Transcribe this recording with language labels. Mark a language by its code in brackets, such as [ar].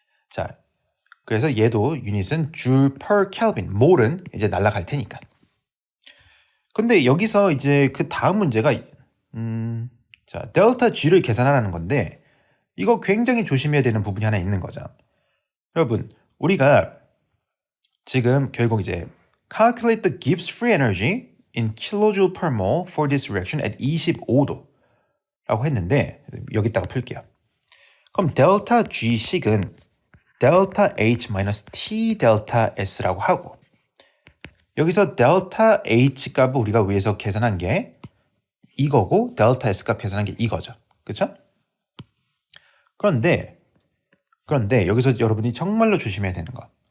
[ko] 자, 그래서 얘도 유닛은 줄 per Kelvin, 몰은 이제 날아갈 테니까. 근데 여기서 이제 그 다음 문제가 자, 델타 G를 계산하라는 건데 이거 굉장히 조심해야 되는 부분이 하나 있는 거죠. 여러분, 우리가 지금 결국 이제 [en] calculate the Gibbs free energy in kilojoule per mole for this reaction at 25도 [ko] 라고 했는데 여기다가 풀게요. 그럼 델타 G식은 델타 H 마이너스 T 델타 S라고 하고 여기서 델타 H 값을 우리가 위에서 계산한 게 이거고 델타 S 값 계산한 게 이거죠. 그렇죠? 그런데 여기서 여러분이 정말로 조심해야 되는 거.